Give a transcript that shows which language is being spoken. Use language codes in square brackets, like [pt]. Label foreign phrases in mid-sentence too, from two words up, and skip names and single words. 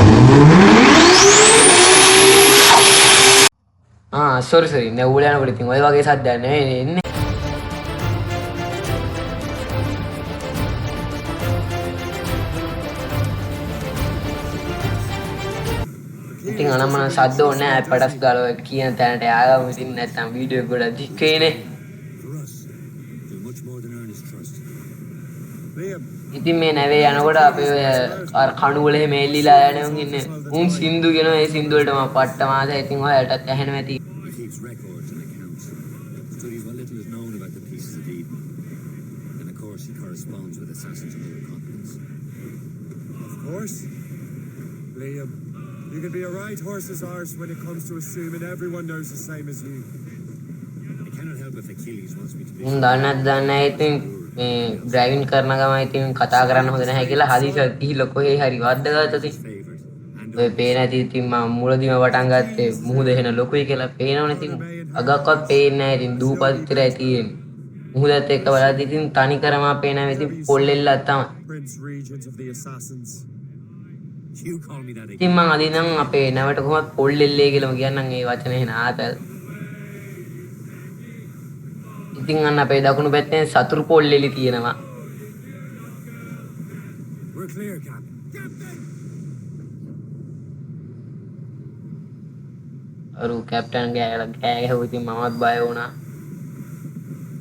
[si] සෝරි නැව්වල යනකොට ඉතින් ඔය වගේ සද්දයක් නෙවෙයි එන්නේ. ඉතින් අනම්මන සද්ද ඕනේ නැහැ පඩස් ගාලා ඔය කියන තැනට ආවම ඉතින් නැත්තම් වීඩියෝ එක ගොඩක් දික් වෙයිනේ. [en] For us, they're much more than earnest trust. Liam, [si] ඉතින් මේ නැවේ යනකොට අපි ඔය අර කණු වල එහෙම එල්ලිලා යන උන් ඉන්නේ. උන් සින්දු කියනවා ඒ සින්දු වලට මම පට්ට මාසයි. ඉතින් ඔයාලටත් ඇහෙනවා ඇති. [en] he keeps records and accounts. Studies what little is known about the pieces of Eden. And of course he corresponds with assassins on other continents. Of course. Liam, you can be a right horse's arse when it comes to assuming everyone knows the same as you. I cannot help if Achilles wants me to be [si] උන් දන්නත් දන්නේ නැහැ ඉතින් මේ ඩ්‍රයිවිං කරන ගමන් ඉතින් කතා කරන්න හොඳ නැහැ කියලා හදිසියක් ගිහිල්ලා කොහේ හරි වද්දගත්තා ඉතින්. [en] favored. And [si] ඔය පේන ඇති ඉතින් මම මුලදීම පටන් ගත්තේ මුහුද එහෙන ලොකුයි කියලා පේනවනේ ඉතින් අගක්වත් පේන්නේ නැහැ ඉතින් දූපත් විතරයි තියෙන්නේ. මුහුදත් එක්ක බලද්දි ඉතින් තනි කරම පේනවා ඉතින් පොල් එල්ලක් තමයි. [en] Prince Regent of the Assassins. You call me that again. [si] ඉතින් මං අද ඉඳන් අපේ නැවට කොහොමද පොල් එල්ලේ කියලාම කියන්නම් ඒ වචනේ එහෙන ආතල්. ඉතින් අන්න අපේ දකුණු පැත්තේ සතුරු පොල් එලි තියෙනවා. [en] We're clear, Captain. Captain! [si] අරු කැප්ටන් ගෑලා කෑ ගැහුවා ඉතින් මමත් බය වුණා.